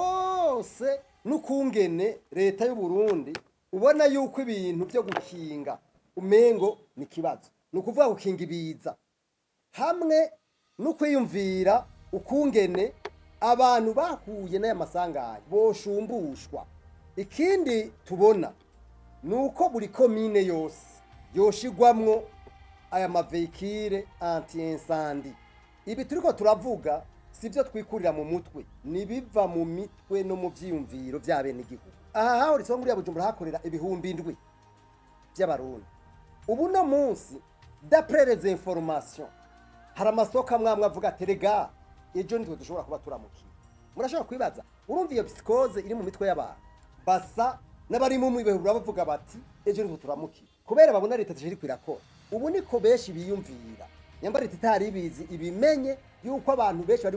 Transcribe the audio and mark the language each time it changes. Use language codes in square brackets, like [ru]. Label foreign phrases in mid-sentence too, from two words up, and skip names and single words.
[rn] gose n'ukungene leta y'u Burundi ubona yuko ibintu byo gukinga umengo ni kibazo nukuvuga gukinga ibiza hamwe no kwiyumvira ukungene abantu bahuye n'aya masanganya boshumbushwa ikindi tubona nuko buri komine yose yoshigwamwo aya mavekire anti-incendie ibi turiko turavuga sivyo twikurira mu mutwe nibiva mu mitwe no mu vyiyumviro by'abene igihugu aha haho risongo muri Bujumbura hakorera ibihumbi 7 by'abarundi ubu no munsi d'après [fr] les informations [rn] hari amasoko amwe avuga ati rega ejo nitwe dushobora kuba turamukiye murashobora kwibaza urumva iyo psychose iri mu mitwe y'abantu basa n'abari mu mwibehura bavuga bati ejo nitwe turamukiye kubera babona leta tashiri kwirakora ubu niko beshi biyumvira nyambara itari bizi ibimenye yuko abantu beshi bari